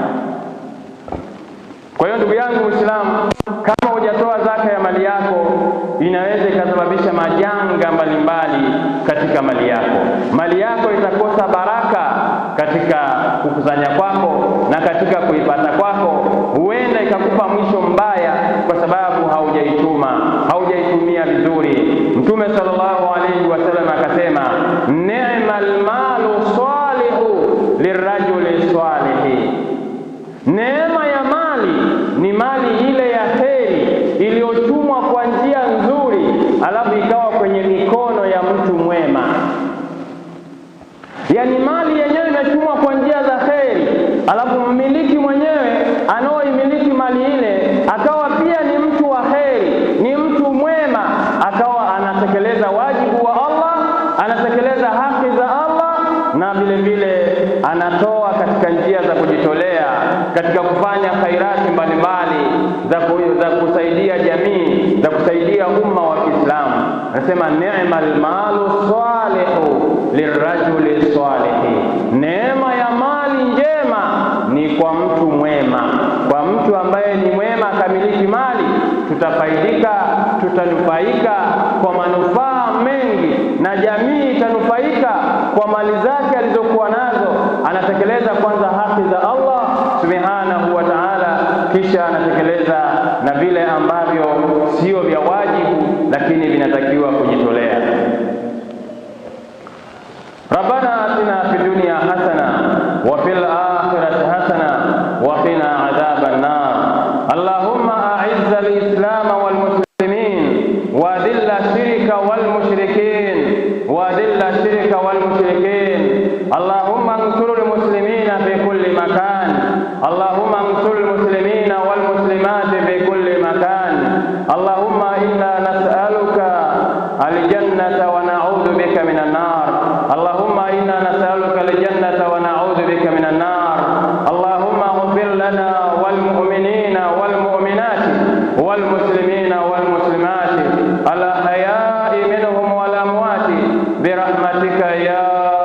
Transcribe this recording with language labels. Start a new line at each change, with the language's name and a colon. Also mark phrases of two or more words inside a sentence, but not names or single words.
Swahili: Kwa hiyo ndugu yangu Muislamu, kama hujatoa zaka ya mali yako, inaweza ikasababisha majanga mbalimbali katika mali yako. Mali yako itakosa baraka katika kukusanya kwako na katika kuipata kwako. Huenda ikakupa mwisho mbaya kwa sababu haujaitumia vizuri. Mtume
Arabic: صلى الله عليه وسلم
Swahili: akasema,
Arabic: نعم المال الصالح للرجل الصالح,
Swahili: neema ya mali ni mali ile ya kheri iliyotumwa kwa njia nzuri, alafu ikawa kwenye mikono ya mtu mwema. Yani mali yenyewe imetumwa kwa njia za kheri, alafu mmiliki mwenyewe anaoimiliki mali ile akawa pia ni mtu wa kheri, ni mtu mwema, akawa anatekeleza wajibu wa Allah, anatekeleza haki za Allah, na vile vile anatoa katika njia za kujitolea, katika kufanya khairati mbalimbali za kusaidia jamii, za kusaidia umma wa Kiislamu. Anasema
Arabic: نعم المال الصالح للرجل الصالح,
Swahili: neema ya mali njema ni kwa mtu mwema, kwa mtu mtu ambaye ni mwema akamiliki mali, tutanufaika kwa manufaa mengi, na jamii itanufaika kwa mali zake alizokuwa nazo. Anatekeleza kwanza haki za Allah
Arabic: سبحانه وتعالى,
Swahili: kisha anatekeleza na vile ambavyo sio vya wajibu lakini vinatakiwa kujitolea.
Arabic: ربنا آتنا في الدنيا حسنة وفي الآخرة حسنة وقنا عذاب النار. اللهم أعز الإسلام والمسلمين وأذل الشرك والمشركين اللهم انصر المسلمين في كل مكان. اللهم انصر المسلمين والمسلمات في كل مكان. اللهم إنا نسألك الجنة ونعوذ بك من النار. اللهم إنا نسألك الجنة ونعوذ بك من النار. اللهم اغفر لنا وللمؤمنين والمؤمنات والمسلمين والمسلمات الأحياء منهم والأموات برحمتك يا